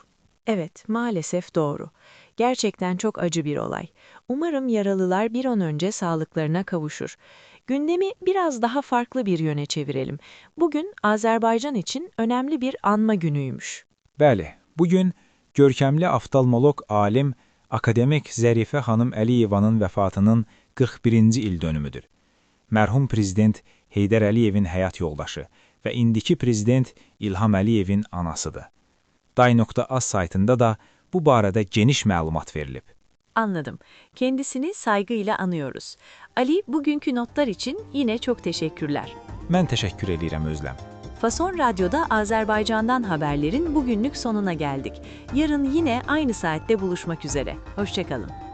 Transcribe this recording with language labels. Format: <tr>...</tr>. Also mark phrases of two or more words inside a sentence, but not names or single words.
<tr>Evet, maalesef doğru. Gerçekten çok acı bir olay. Umarım yaralılar bir an önce sağlıklarına kavuşur. Gündemi biraz daha farklı bir yöne çevirelim. Bugün Azerbaycan için önemli bir anma günüymüş.</tr> <az>Bəli, bugün görkəmli oftalmoloq alim akademik Zərifə xanım Əliyevanın vəfatının 41-ci il dönümüdür. Mərhum prezident Heydər Əliyevin həyat yoldaşı və indiki prezident İlham Əliyevin anasıdır. Day.az saytında da bu barədə geniş məlumat verilib.</az> <tr>Anladım. Kendisini saygıyla anıyoruz. Ali, bugünkü notlar için yine çok teşekkürler.</tr> <az>Mən təşəkkür edirəm Özləm.</az> <tr>Fason Radyo'da Azerbaycan'dan haberlerin bugünlük sonuna geldik. Yarın yine aynı saatte buluşmak üzere. Hoşçakalın.</tr>